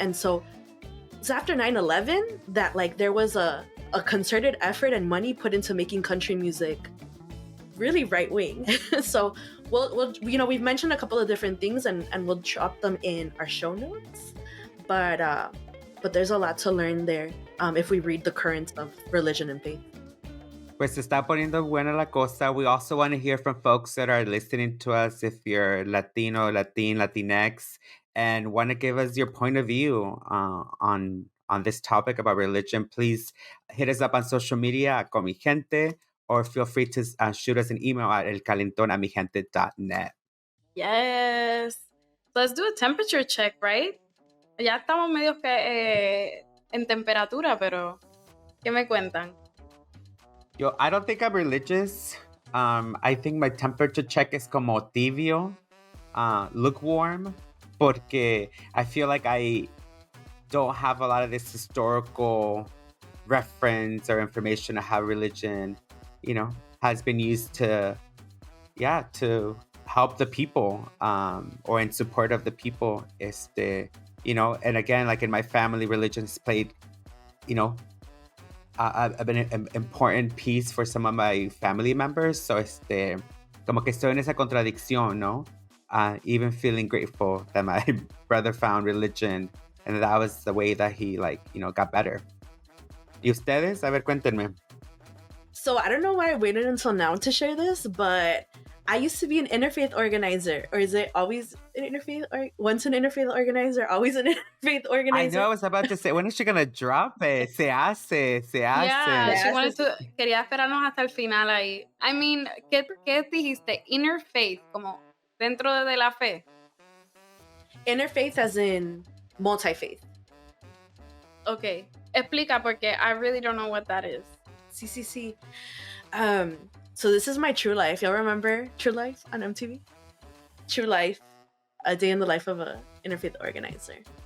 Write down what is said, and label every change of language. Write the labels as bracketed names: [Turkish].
[English] And so it's after 9/11 that, like, there was a concerted effort and money put into making country music really right-wing. So we'll you know, we've mentioned a couple of different things, and we'll drop them in our show notes, but there's a lot to learn there if we read the currents of religion and faith. [Spanish] Pues se está poniendo buena la cosa. [English] We also want to hear from folks that are listening to us, if you're Latino, Latinx, and want to give us your point of view on this topic about religion. Please hit us up on social media at Comigente, or feel free to shoot us an email at elcalentón@migente.net. Yes. Let's do a temperature check, right? [Spanish] Ya estamos medio que en temperatura, pero ¿qué me cuentan? [English] Yo, I don't think I'm religious. I think my temperature check is [Spanish] como tibio, [English] lukewarm, [Spanish] porque [English] I feel like I don't have a lot of this historical reference or information of how religion, has been used to help the people, or in support of the people. And again, like in my family, religion has played, an important piece for some of my family members. [Spanish] So, como que estoy en esa contradicción, ¿no? [English] Even feeling grateful that my brother found religion and that was the way that he, got better. [Spanish] ¿Y ustedes? A ver, cuéntenme. [English] So I don't know why I waited until now to share this, but I used to be an interfaith organizer. Or is it always an interfaith? Or once an interfaith organizer, always an interfaith organizer? I know, I was about to say, when is she going to drop it? [Spanish] Se hace. [English] Yeah, [Spanish] Se [English] she [Spanish] hace. [English] wanted to, [Spanish] quería esperarnos hasta el final ahí. [English] I mean, [Spanish] ¿qué dijiste? Interfaith, como dentro de la fe. [English] Interfaith as in multi-faith. Okay, [Spanish] explica porque [English] I really don't know what that is. [Spanish] Sí. [English] So this is my true life. Y'all remember True Life on MTV? True Life, a day in the life of a interfaith organizer.